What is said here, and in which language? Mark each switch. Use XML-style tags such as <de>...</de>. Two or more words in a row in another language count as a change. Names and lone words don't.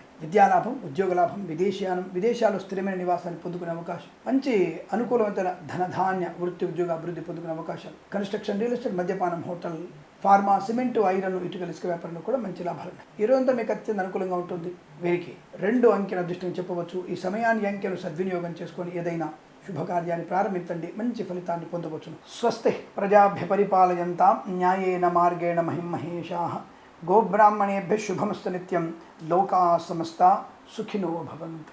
<te>విద్యాలాభం, ఉద్యోగ లాభం, విదేశీయానం, విదేశాల్లో స్థిరమైన నివాసాన్ని పొందుకునే అవకాశం, మంచి అనుకూలమైన ధనధాన్య, వృత్తి, ఉద్యోగ అభివృద్ధి పొందుకునే అవకాశం, కన్స్ట్రక్షన్,</te> <en>real estate,</en> <te>మద్యపానం, హోటల్, ఫార్మా, సిమెంటు, ఐరన్, ఇటుకలు, ఇసుక వ్యాపారంలో కూడా మంచి లాభాలు ఉన్నాయి. ఈ రోజంతా మీకు అత్యంత అనుకూలంగా ఉంటుంది. వీరికి 2 అంకెల అదృష్టం చెప్పవచ్చు. ఈ సమయాన్ని అంకెను సద్వినియోగం చేసుకొని ఏదైనా శుభకార్యాన్ని ప్రారంభించండి, మంచి ఫలితాన్ని పొందవచ్చును.</te> <sa>స్వస్తి ప్రజాభ్య పరిపాలయంతాం న్యాయేన మార్గేణ మహిమహేషాః. గోబ్రాహ్మణేభ్యః శుభమస్తు నిత్యం. లోకాః సమస్తా సుఖినో భవంతు.</sa>